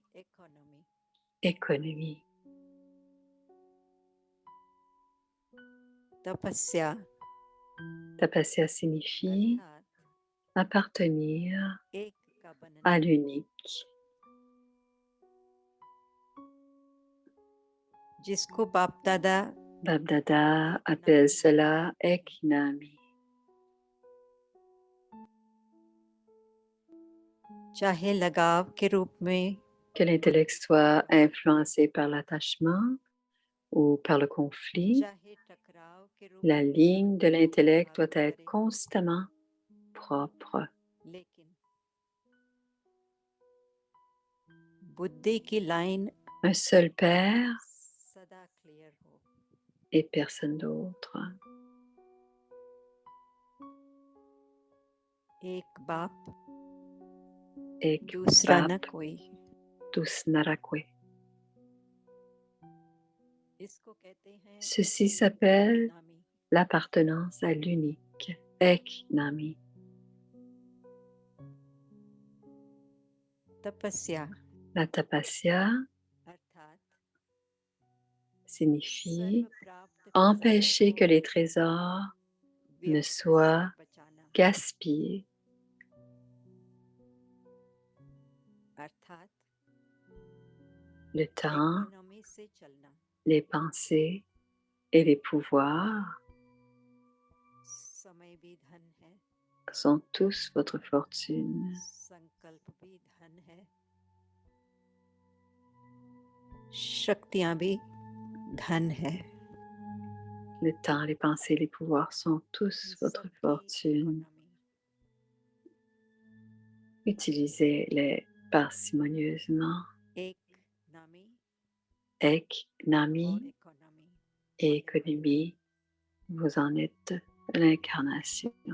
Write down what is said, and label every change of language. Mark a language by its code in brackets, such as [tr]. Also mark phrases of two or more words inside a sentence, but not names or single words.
[en] Economy. [fr] économie. Tapasya. Tapasya signifie appartenir [hi] एक का बनना. [fr] à l'unique. [hi] जिसको बाप दादा [fr] Babdada appelle cela Eknami. [hi] चाहे लगाव के रूप में [fr] Que l'intellect soit influencé par l'attachement ou par le conflit, [hi] चाहे टकराव के रूप [fr] la [hi] में [fr] ligne de l'intellect doit être constamment propre. [hi] लेकिन बुद्धि की लाइन [fr] un seul Père [hi] सदा क्लियर हो। [fr] et personne d'autre. [hi] एक बाप Ek दूसरा न Bap, कोई। [fr] tous Narakwe. [hi] इसको कहते हैं [fr] Ceci s'appelle [hi] नामी। [fr] l'appartenance à l'unique, [hi] एक नामी. तपस्या [fr] La tapasya [hi] अर्थात [fr] signifie [hi] सर्व प्राप्त [fr] empêcher que [hi] खजाने [fr] les trésors [hi] को [fr] ne [hi] व्यर्थ [fr] soient [hi] से बचाना। [fr] gaspillés, [hi] अर्थात [fr] le temps, [hi] इकोनॉमी से चलना। [fr] les pensées et les pouvoirs [hi] समय भी धन है, [fr] sont tous votre fortune. [hi] संकल्प भी धन है, शक्तियां भी धन है। [fr] Le temps, les pensées, les pouvoirs sont tous votre [hi] सबकी [fr] fortune. [hi] इकोनॉमी [fr] Utilisez-les parcimonieusement. [hi] एक नामी Ek, और Nami इकोनॉमी [fr] et économie, vous en êtes l'incarnation.